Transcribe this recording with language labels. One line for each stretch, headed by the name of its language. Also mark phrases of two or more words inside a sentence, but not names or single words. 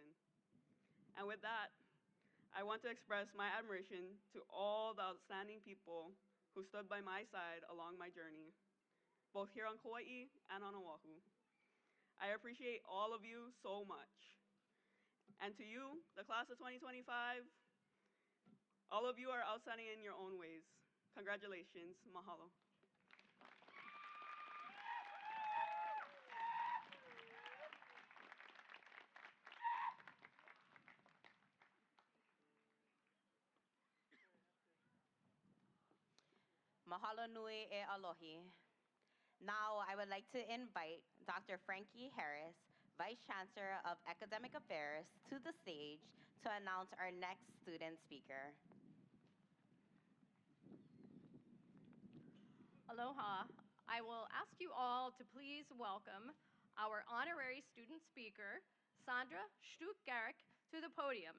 English: And with that, I want to express my admiration to all the outstanding people who stood by my side along my journey, both here on Kaua'i and on Oahu. I appreciate all of you so much. And to you, the class of 2025, all of you are outstanding in your own ways. Congratulations, mahalo.
Hawaiian: Mahalo nui e alohi.
English: Now, I would like to invite Dr. Frankie Harris, Vice Chancellor of Academic Affairs, to the stage to announce our next student speaker. Aloha. I will ask you all to please welcome our honorary student speaker, Sandra Stuck-Garrick, to the podium.